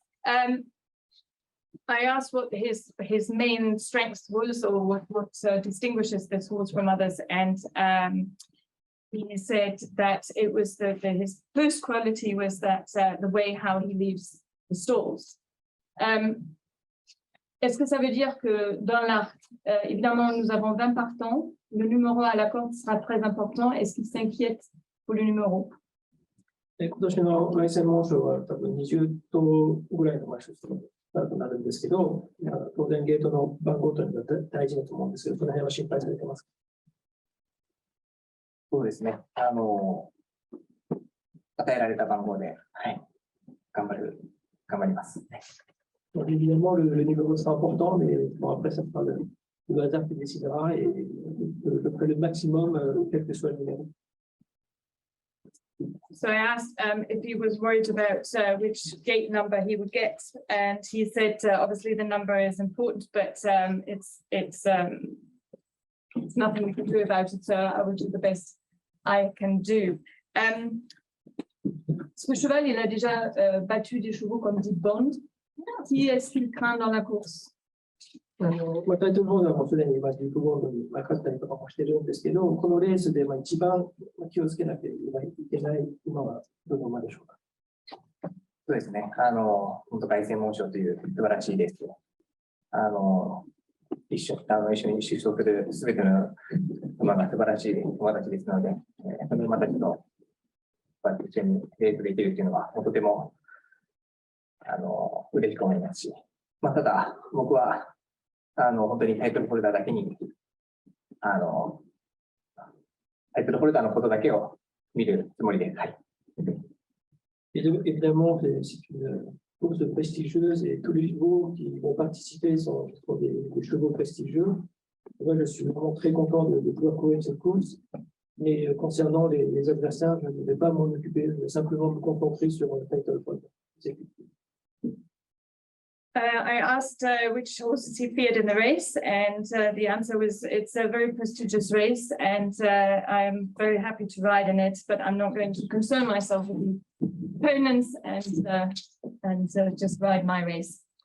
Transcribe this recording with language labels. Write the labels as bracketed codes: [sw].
[en] I asked what his main strengths was, or what distinguishes this horse from others, and he said that it was his first quality was that the way how he leaves the stalls. [fr] Est-ce que ça veut dire que dans l'arc, évidemment, nous avons 20 partants, le numéro à la corde sera très important. Est-ce qu'il s'inquiète pour le numéro? [ja] 今年の凱旋門賞は多分20頭ぐらいの馬出走となるんですけど、当然ゲートの番号というのが大事だと思うんですけど、その辺は心配されてますか？そうですね。与えられた番号で、はい、頑張ります。 [fr] Donc, évidemment, le numéro sera important, mais bon, après, ça sera le hasard qui décidera et je ferai le maximum, quel que soit le numéro. [en] So I asked if he was worried about which gate number he would get, and he said obviously the number is important, but it's nothing we can do about it, so I will do the best I can do. [fr] Ce cheval, il a déjà battu des chevaux comme dit Bond. Qui est-ce qu'il craint dans la course? [ja] タイトルホルダーもすでにディープゴールドに勝ったりとかもしてるんですけど、このレースで一番気をつけなきゃいけない馬はどの馬でしょうか。そうですね。本当凱旋門賞という素晴らしいレースを一緒に出走するすべての馬が素晴らしい馬たちですので、その馬たちと一緒にレースできるというのはとても嬉しく思いますし、ただ僕は本当にタイトルホルダーだけにタイトルホルダーのことだけを見るつもりです。はい。 [fr] Évidemment, c'est course prestigieuse et tous les chevaux qui vont participer sont des chevaux prestigieux. Moi, je suis vraiment très content de pouvoir courir cette course. Mais concernant les adversaires, je ne vais pas m'en occuper, je vais simplement me concentrer sur le Titleholder. [en] I asked which horses he feared in the race, and the answer was it's a very prestigious race, and I'm very happy to ride in it, but I'm not going to concern myself with the opponents and just ride my race.